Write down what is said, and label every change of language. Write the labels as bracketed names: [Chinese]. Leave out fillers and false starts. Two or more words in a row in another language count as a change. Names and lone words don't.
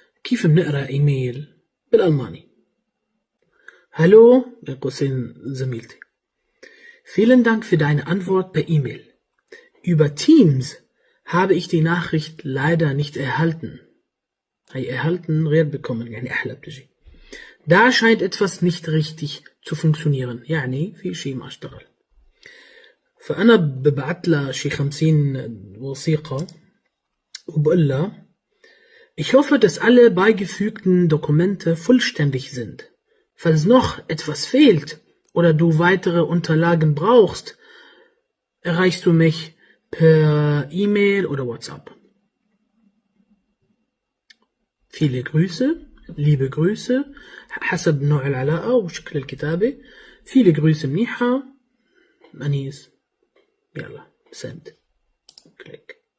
[Arabic] كيف بنقرأ إيميل بالألماني؟ Hallo, بين قوسين زميلتي. [German] Vielen Dank für deine Antwort per E-Mail. Über Teams habe ich die Nachricht leider nicht erhalten. [Arabic] هي erhalten غير bekommen يعني أحلى بتجي. [German] Da scheint etwas nicht richtig zu funktionieren. [Arabic] يعني في شيء ما اشتغل. فأنا ببعت لها شي 50 وثيقة وبقول لها [German] Ich hoffe, dass alle beigefügten Dokumente vollständig sind. Falls noch etwas fehlt oder du weitere Unterlagen brauchst, erreichst du mich per E-Mail oder WhatsApp. Viele Grüße, liebe Grüße, [Arabic] حسب نوع العلاقة وشكل الكتابة. [German] viele Grüße منيحة. أنيس. [English] يلا send. click.